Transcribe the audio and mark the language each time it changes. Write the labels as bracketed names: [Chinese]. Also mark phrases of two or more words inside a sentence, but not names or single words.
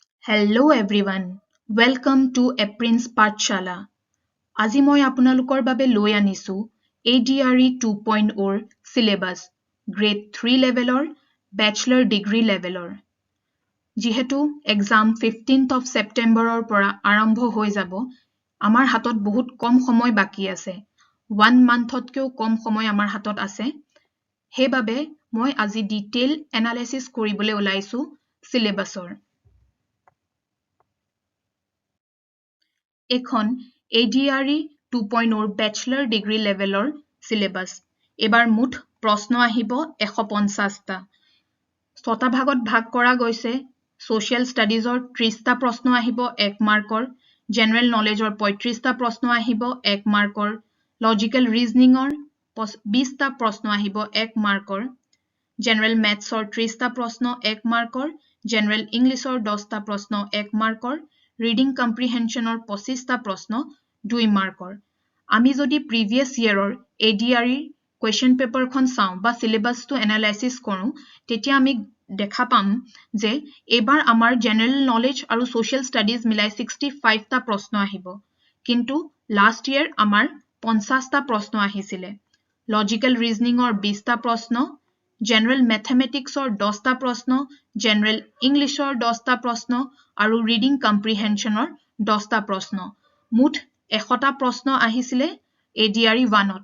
[English] Hello everyone, welcome to Aprin's Pathshala. [Assamese] আজি মই আপোনালোকৰ বাবে লৈ আনিছো ADRE 2.0 syllabus, [English] grade 3 level [Assamese] ৰ, [English] bachelor degree level [Assamese] ৰ. যিহেতু exam [English] 15th of September [Assamese] ৰ পৰা আৰম্ভ হৈ যাব, আমাৰ হাতত বহুত কম সময় বাকি আছে. 1 monthতকেও কম সময় আমাৰ হাতত আছে. সেইবাবে মই আজি [English] detail analysis [Assamese] কৰিবলৈ ওলাইছো syllabusৰ. এখন ADRE 2.0 [English] Bachelor Degree Level [Assamese] ৰ syllabus. এবাৰ মুঠ প্ৰশ্ন আহিব 150টা। 6টা ভাগত ভাগ কৰা গৈছে। [English] Social Studies [Assamese] ৰ 30টা প্ৰশ্ন আহিব 1 মাৰ্কৰ, [English] General Knowledge [Assamese] ৰ 35টা প্ৰশ্ন আহিব 1 মাৰ্কৰ, [English] Logical Reasoning [Assamese] ৰ 20টা প্ৰশ্ন আহিব 1 মাৰ্কৰ, [English] General Maths [Assamese] ৰ 30টা প্ৰশ্ন 1 মাৰ্কৰ, [English] General English [Assamese] ৰ 10টা প্ৰশ্ন 1 মাৰ্কৰ, [English] Reading Comprehension [Assamese] ৰ 25টা প্ৰশ্ন 2 মাৰ্কৰ। আমি যদি [English] previous year [Assamese] ৰ ADRE question paperখন চাওঁ বা syllabusটো analysis কৰোঁ, তেতিয়া আমি দেখা পাম যে এবাৰ আমাৰ [English] General Knowledge [Assamese] আৰু [English] Social Studies [Assamese] মিলাই 65টা প্ৰশ্ন আহিব। কিন্তু [English] last year [Assamese] আমাৰ 50টা প্ৰশ্ন আহিছিলে। [English] Logical Reasoning [Assamese] ৰ 20টা প্ৰশ্ন, [English] General Mathematics [Assamese] ৰ 10টা প্ৰশ্ন, [English] General English [Assamese] ৰ 10টা প্ৰশ্ন আৰু [English] Reading Comprehension [Assamese] ৰ 10টা প্ৰশ্ন। মুঠ 100টা প্ৰশ্ন আহিছিলে ADRE 1ত।